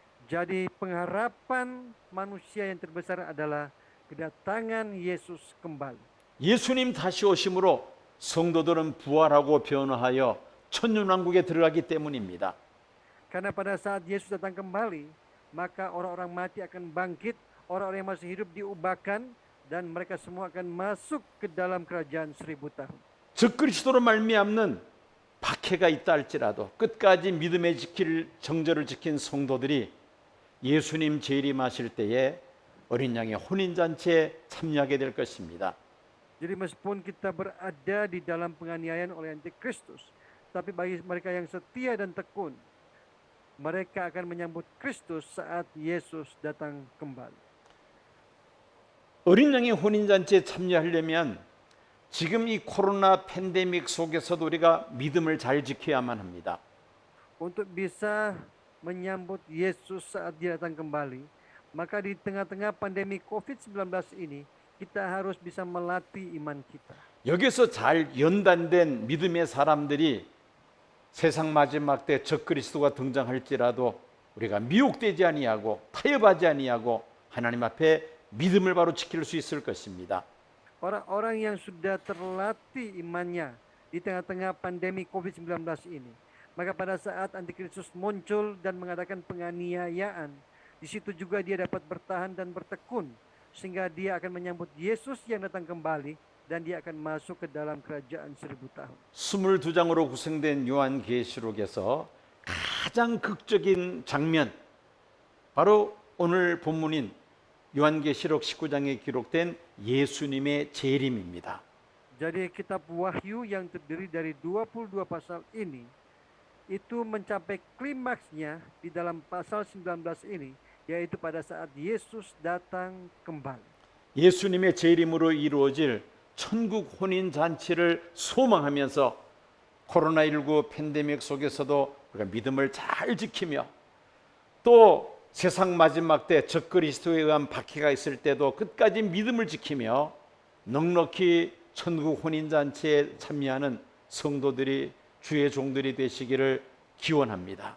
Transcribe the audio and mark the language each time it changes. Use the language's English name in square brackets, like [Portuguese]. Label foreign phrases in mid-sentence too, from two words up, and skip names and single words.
[Indonesian] Jadi pengharapan manusia yang terbesar adalah kedatangan Yesus kembali. [Korean] 예수님 다시 오심으로 성도들은 부활하고 변화하여 천년왕국에 들어가기 때문입니다. [Indonesian] Karena pada saat Yesus datang kembali, maka orang-orang mati akan bangkit, orang-orang yang masih hidup diubahkan, dan mereka semua akan masuk ke dalam kerajaan 1000 tahun. [Korean] 적그리스도로 말미암는 박해가 있다 할지라도 끝까지 믿음의 정절을 지킨 성도들이 예수님 재림하실 때에 어린 양의 혼인잔치에 참여하게 될 것입니다. [Indonesian] Jadi meskipun kita berada di dalam penganiayaan oleh antikristus, tapi bagi mereka yang setia dan tekun, mereka akan menyambut Kristus saat Yesus datang kembali. [Korean] 어린 양의 혼인잔치에 참여하려면 지금 이 코로나 팬데믹 속에서도 우리가 믿음을 잘 지켜야만 합니다. [Indonesian] Untuk bisa menyambut Yesus saat dia datang kembali, maka di tengah-tengah pandemi COVID-19 ini, kita harus bisa melatih iman kita. [Korean] 여기서 잘 연단된 믿음의 사람들이 세상 마지막 때 적그리스도가 등장할지라도 우리가 미혹되지 아니하고 타협하지 아니하고 하나님 앞에 믿음을 바로 지킬 수 있을 것입니다. [Indonesian] Orang-orang yang sudah terlatih imannya di tengah-tengah pandemi COVID-19 ini, maka pada saat antikristus muncul dan mengadakan penganiayaan, di situ juga dia dapat bertahan dan bertekun, sehingga dia akan menyambut Yesus yang datang kembali dan dia akan masuk ke dalam kerajaan 1000 tahun. [Korean] 22장으로 구성된 요한계시록에서 가장 극적인 장면, 바로 오늘 본문인 요한계시록 19장에 기록된 예수님의 재림입니다. [Indonesian] Jadi kitab Wahyu yang terdiri dari 22 pasal ini itu mencapai klimaksnya di dalam pasal 19 ini, yaitu pada saat Yesus datang kembali. [Korean] 예수님의 재림으로 이루어질 천국 혼인 잔치를 소망하면서 코로나19 팬데믹 속에서도 우리가 믿음을 잘 지키며 또 세상 마지막 때 적그리스도에 의한 박해가 있을 때도 끝까지 믿음을 지키며 넉넉히 천국 혼인 잔치에 참여하는 성도들이 주의 종들이 되시기를 기원합니다.